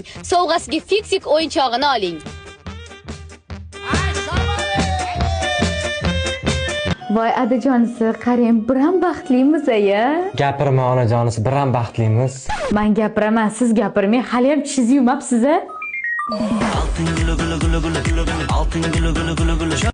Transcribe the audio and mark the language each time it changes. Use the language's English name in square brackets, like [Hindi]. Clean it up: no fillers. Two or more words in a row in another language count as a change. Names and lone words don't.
[Uzbek] Sovg'asiga fiksik o'yinchog'ini oling. Voy adajonisi, qarang, biram baxtlimiz-a. Gapirma onajonisi, biram baxtlimiz. Men gapiraman, siz gapirmang, hali ham tishingizni yumabsiz-a? [Turkish] Altın gülü gülü gülü gülü gülü gülü. Altın gülü gülü gülü gülü.